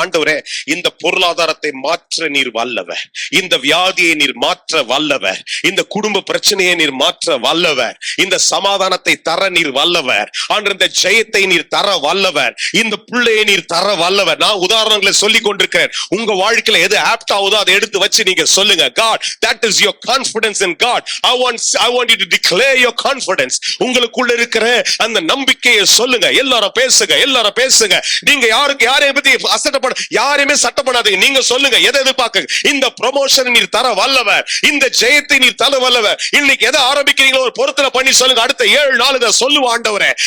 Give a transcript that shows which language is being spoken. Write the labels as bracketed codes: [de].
[ta] ஆண்டவரே, இந்த பொருளாதாரத்தை மாற்ற நீர் வல்லவர், இந்த வியாதியை நீர் மாற்ற வல்லவர், இந்த குடும்ப பிரச்சனையை நீர் மாற்ற வல்லவர், இந்த சமாதானத்தை தர நீர் வல்லவர், ஆண்டு இந்த ஜெயத்தை நீர் தர வல்லவர், இந்த பிள்ளையை நீர் தர வல்லவர். நான் உதாரணங்களை சொல்லி கொண்டிருக்கிறேன். உங்க வாழ்க்கையில எது ஆப்ட் ஆகுதோ அதை எடுத்து வச்சு நீங்க சொல்லுங்க. [en] God, that is your confidence in God. I want you to declare your confidence. [ta] உங்களுக்குள்ள இருக்கிற அந்த நம்பிக்கையை சொல்லுங்க. எல்லாரும் பேசுங்க, எல்லாரும் பேசுங்க. நீங்க யாரையும் பத்தி அசட்டப்பட, யாரையுமே சட்டப்படாதீங்க. நீங்க சொல்லுங்க, எதை எதிர்பார்க்க? இந்த ப்ரமோஷன் நீர் தர வல்லவர், இந்த ஜெயத்தை நீர் தர வல்லவர். இன்னைக்கு எதை ஆரம்பிக்கிறீங்களோ ஒரு பொருத்தனை பண்ணி சொல்லுங்க. அடுத்த 7 நாள் இதை சொல்லுவ ஆண்டவரே.